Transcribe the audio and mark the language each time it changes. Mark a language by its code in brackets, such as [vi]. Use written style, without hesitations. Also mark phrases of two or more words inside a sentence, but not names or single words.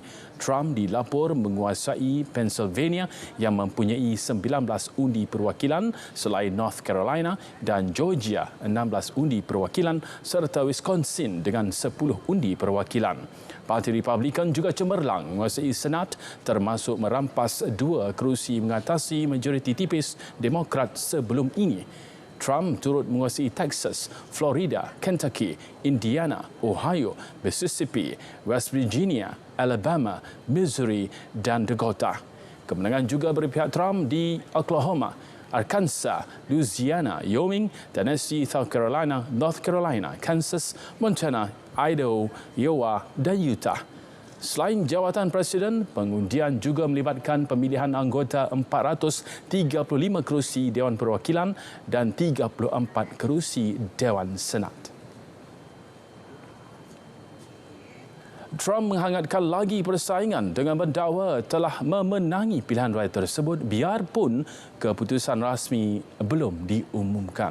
[ms] Trump dilapor menguasai Pennsylvania yang mempunyai 19 undi perwakilan selain North Carolina dan Georgia 16 undi perwakilan serta Wisconsin dengan 10 undi perwakilan. Parti Republikan juga cemerlang menguasai Senat termasuk merampas 2 kerusi mengatasi majoriti tipis Demokrat sebelum ini. Trump turut menguasai Texas, Florida, Kentucky, Indiana, Ohio, Mississippi, West Virginia, Alabama, Missouri dan Dakota. Kemenangan juga berpihak Trump di Oklahoma, Arkansas, Louisiana, Wyoming, Tennessee, South Carolina, North Carolina, Kansas, Montana, Idaho, Iowa dan Utah. Selain jawatan Presiden, pengundian juga melibatkan pemilihan anggota 435 kerusi Dewan Perwakilan dan 34 kerusi Dewan Senat. Trump menghangatkan lagi persaingan dengan mendakwa telah memenangi pilihan raya tersebut biarpun keputusan rasmi belum diumumkan.